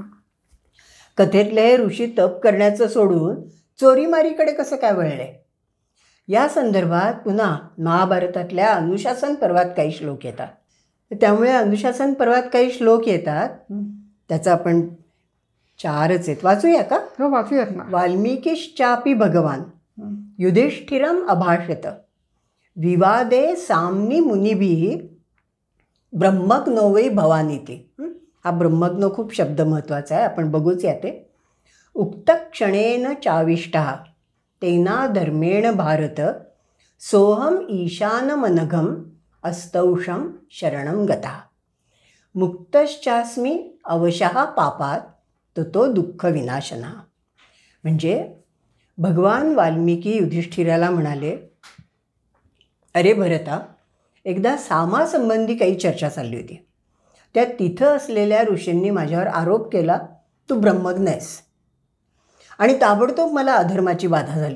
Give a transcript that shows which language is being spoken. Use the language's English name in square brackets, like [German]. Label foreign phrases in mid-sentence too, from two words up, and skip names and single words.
[Marathi] कथेतले हे ऋषी तप करण्याचं सोडून चोरीमारीकडे कसं काय वळले? या संदर्भात पुन्हा महाभारतातल्या अनुशासन पर्वात काही श्लोक येतात. त्यामुळे अनुशासन पर्वात काही श्लोक येतात, त्याचं आपण 4च आहेत, वाचूया का? हो, वाचूयात ना. [Sanskrit] वाल्मिकीश्चापि भगवान युधिष्ठिरम अभाषत विवादे साम्नि मुनिभिः ब्रह्मज्ञो वै भवानीति. [Marathi] हा ब्रह्मज्ञ खूप शब्द महत्त्वाचा आहे, आपण बघूच या ते. [Sanskrit] उक्त क्षणेन चाविष्टः तेना धर्मेण भारत सोहम ईशानमनघम अस्तौषम शरणं गतः मुक्तश्चास्मि अवशः पापात ततो दुःख विनाशनः. [Marathi] म्हणजे भगवान वाल्मिकी युधिष्ठिराला म्हणाले, अरे भरता, एकदा सामासंबंधी काही चर्चा चालली होती. त्यात तिथं असलेल्या ऋषींनी माझ्यावर आरोप केला, तू ब्रह्मज्ञ आहेस, आणि ताबडतोब मला अधर्माची बाधा झाली.